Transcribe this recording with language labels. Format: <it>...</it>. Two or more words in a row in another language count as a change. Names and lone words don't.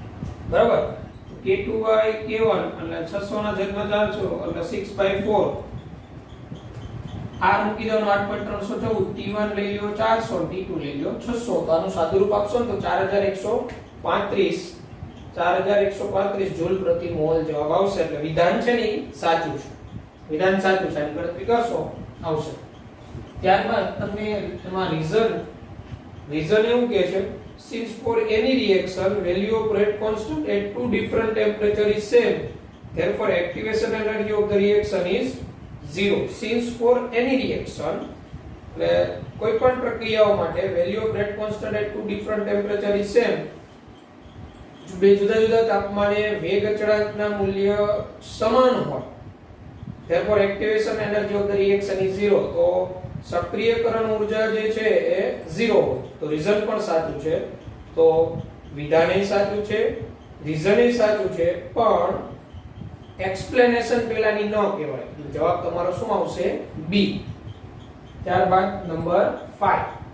<gu>બરાબર, K2 K1 એટલે 600 ના છેદમાં 400 એટલે 6/4 R મૂકી દો 8.314 T1 લઈ લ્યો 400 T2 લઈ લ્યો 600 તો આનું સાદુરૂપ આપશો ને તો 4135 જૂલ પ્રતિ મોલ જવાબ આવશે એટલે વિધાન છે ને સાચું છે વિધાન સાચું છે એની ગણતરી કરશો આવશે ત્યારબાદ તમને એમાં રીઝન એવું કહે છે</gu> <en>since for any reaction value of rate constant at two different temperature is same therefore activation energy of the reaction is 0 since for any reaction</en> <gu>એટલે કોઈ પણ પ્રક્રિયાઓ</gu> <en>માટે value of rate constant at two different temperature is same</en> <gu>બે જુદા જુદા તાપમાને વેગ અચળાંકના મૂલ્ય સમાન હોય</gu> <en>therefore activation energy of the reaction is 0</en> <gu>તો સક્રિયકરણ ઊર્જા જે છે એ 0 હોય તો રીઝન પણ સાચું છે તો વિધાન એ સાચું છે રીઝન એ સાચું છે પણ એક્સપ્લેનેશન પેલાની ન કહેવાય જવાબ તમારો શું આવશે બી ત્યારબાદ નંબર 5</gu>